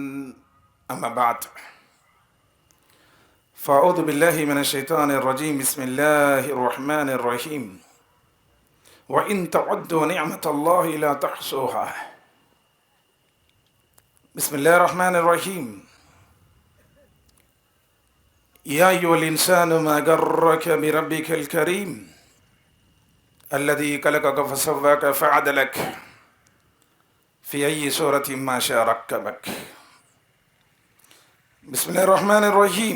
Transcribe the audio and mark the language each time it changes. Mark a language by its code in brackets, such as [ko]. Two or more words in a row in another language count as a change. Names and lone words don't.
[ar] أما بعد، فأعوذ بالله من الشيطان الرجيم. بسم الله الرحمن الرحيم. وإن تعدوا نعمة الله لا تحصوها. بسم الله الرحمن الرحيم. يا أيها الإنسان ما غرك بربك الكريم الذي خلقك فسواك فعدلك في أي سورة ما شاء ركبك. بسم الله الرحمن الرحيم.